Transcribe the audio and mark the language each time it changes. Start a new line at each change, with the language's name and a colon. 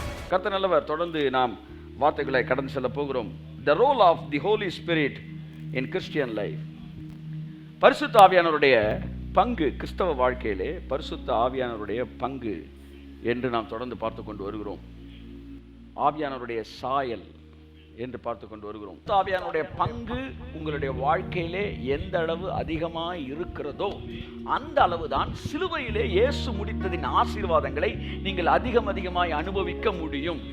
Tamil: கர்த்தர் நல்லவர். தொடர்ந்து நாம் வார்த்தைகளை கடந்து செல்ல போகிறோம்.
English: The role of the Holy Spirit in Christian life.
Tamil: பரிசுத்த ஆவியானவருடைய பங்கு கிறிஸ்தவ வாழ்க்கையிலே, பரிசுத்த ஆவியானவருடைய பங்கு என்று நாம் தொடர்ந்து பார்த்து கொண்டு வருகிறோம். ஆவியானவருடைய சாயல் என்று பார்த்து கொண்டு வருகிறோம். ஆவியானவருடைய பங்கு உங்களுடைய வாழ்க்கையிலே எந்த அளவு அதிகமாக இருக்கிறதோ அந்த அளவுதான் சிலுவையிலே இயேசு முடித்ததின் ஆசீர்வாதங்களை நீங்கள் அதிகமாய் அனுபவிக்க முடியும்.